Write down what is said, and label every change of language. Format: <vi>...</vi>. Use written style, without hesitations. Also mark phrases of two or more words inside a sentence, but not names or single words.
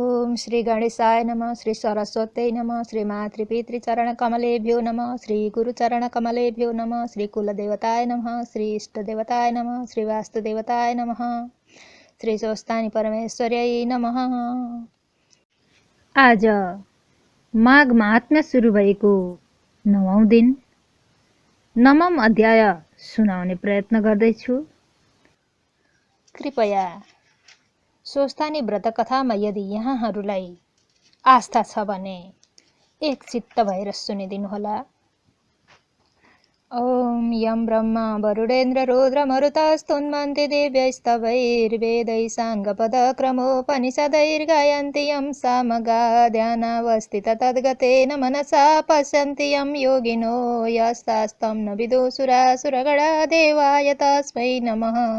<sa>ओम श्री गणेशाय नमः। श्री सरस्वत्यै नमः। श्री मातृपितृचरणकमलेभ्यो नमः। श्री गुरुचरणकमलेभ्यो नमः। श्री कुलदेवताय नमः। श्री इष्टदेवताय नमः। श्री वास्तुदेवताय नमः। श्री स्वस्थानी परमेश्वर्यै नमः।</sa> <ne>आज माघ महात्म्य सुरु भएको 9औं दिन 9औं अध्याय सुनाउने प्रयत्न गर्दैछु। कृपया स्वस्थानी व्रतकथामा यदि यहाँहरूलाई आस्था छ भने एक चित्त भएर सुनिदिनुहोला।</ne> <sa>ओम यम ब्रह्मा वरुणेन्द्र रुद्र मरुतस्तुन्वन्ति दिव्यैस्तवैर्वेदैः साङ्गपदक्रमोपनिषदैर्गायन्ति यं सामगा ध्यानावस्थित तद्गतेन मनसा पश्यन्ति यं योगिनो यस्तास्तं न विदुषुरासुरगणा देवाय तस्मै नमः।</sa>